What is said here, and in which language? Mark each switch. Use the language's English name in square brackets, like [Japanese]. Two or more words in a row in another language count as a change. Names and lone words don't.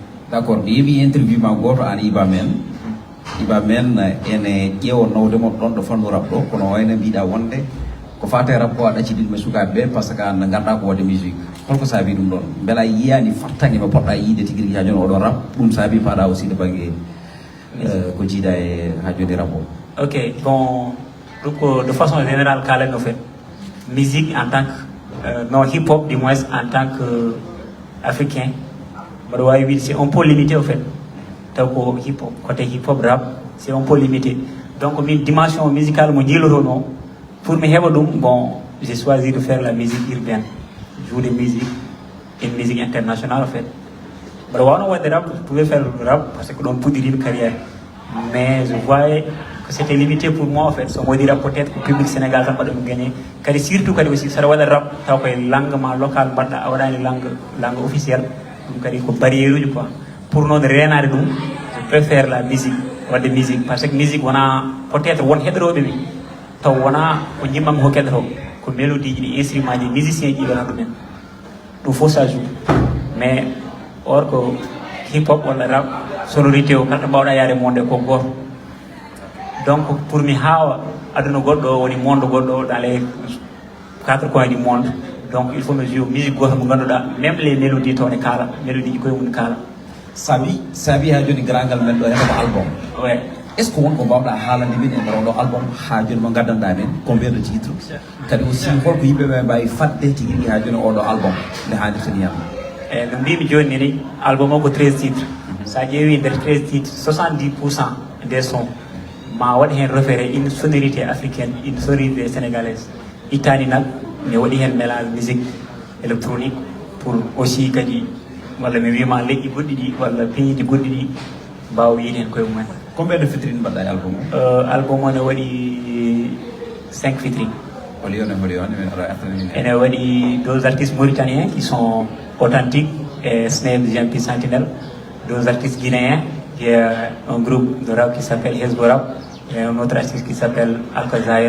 [Fula] D' accord mi yeeɓi interview ma goto an Iba Men. Iba Men ene ƴeewa nawdemo ɗon ɗo fannu rap ɗo kono wayno mbiɗa wonde ko fate rap ko a ɗacciɗinɓe sukaɓeɓe [French] par ce que [Fula] an garɗa ko wadde musique holko saabi ɗum ɗon beela yiyani fattangue mo poɗɗa yiide tigui rigui ha joni oɗo rap ɗum saabi paɗa [French] aussi de [Fula] banggue ko jiiɗa e ha joni rap o. [French] Ok, bon, donc de façon générale [Fula] kalen no [French] fait musique en tant que non hip hop du moins en tant que africain [Fula] mbaɗa wawi wiide [French] c'est un peu limité au fait [Fula] taw ko [French] hip hop côté hip hop rap c'est un peu limité donc min dimension musicale [Fula] mo jiilotono [French] pour [Fula] mi heɓa ɗum [French] bon j'ai choisi de faire la musique urbaine, jouer de musique, une musique internationale en fait. Mais on a rap, je pouvais faire le rap parce que l'on peut dire une carrière. Mais je voyais que c'était limité pour moi en fait. Si on dire peut-être que le public sénégalais va pas gagner. Car surtout quand aussi ça va être rap, ça va être langue locale, une langue officielle. Donc il y a une barrière du quoi. Pour nous de rien à nous, je préfère la musique, ou de musique parce que musique on a peut-être one hétéro de [Fula] taw wona ko jimmam ho keddoto ko mélodie ji ɗi instrument ji musicien ji wona ɗumen ɗum fof [French] ça joue mais or [Fula] ko hip hop walla rap sonorité o kala to mbawɗa yaade monde ko goto donc pour mi hawa aduna goɗɗo o woni monde goɗɗo o [French] dans les 4 coins du monde donc il faut me jouer musique [Fula] goto mo ganduɗa [French] même les mélodies [Fula] toon e kaala mélodie ji koye mum kaala saabi ha joni grangal men ɗo heɗo ko album [French] ouais. est ce que [Fula] wonko mbawɗa haalande min e nder oɗo album ha joni mo gaddanɗa men combien de titres kadi aussi holko yimɓeɓe mbawi fadde tigui rigui ha joni oɗo album nde hannirta ni yamma eyyi no mbimi joni ni album o ko 13 titres sa ƴeewi nder 13 titres [French] 70% des sons [Fula] ma waɗi hen [French] référé une sonorité africaine une sonorité sénégalaise [Fula] ittani nak mi waɗi hen [French] mélange musique électronique pour aussi [Fula] kadi walla mi wima leƴƴi goɗɗi ɗi walla pays ji goɗɗi ɗi mbawa yiide hen koye mumen. Combien de featuring mbaɗɗa e album o? Album o ne waɗi 5 featuring. [French] Et on a 2 artistes mauritaniens qui sont authentiques, et Snape GMP Sentinel, 2 artistes guinéens, il y a un groupe de rap qui s'appelle Hezbollah, et un autre artiste qui s'appelle Alkazaya.